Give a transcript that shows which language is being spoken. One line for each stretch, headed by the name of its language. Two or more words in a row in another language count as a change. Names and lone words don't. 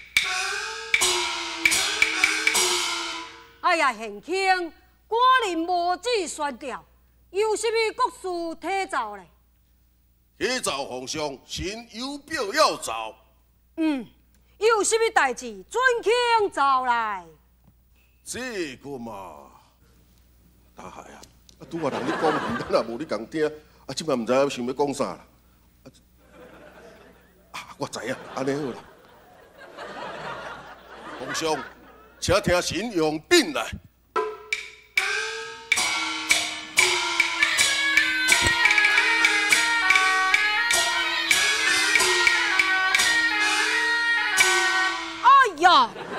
Min Nan Chinese: 哎呀，贤卿，果然无旨宣调，有甚物国事体奏咧？启奏皇上，臣有表要奏。有甚物代志，准卿奏来。这个嘛，大海啊！拄啊人咧讲，咱也无咧共听，即摆唔知影想要讲啥啦。我知影，安尼好啦。皇上，请听臣用兵来。呀！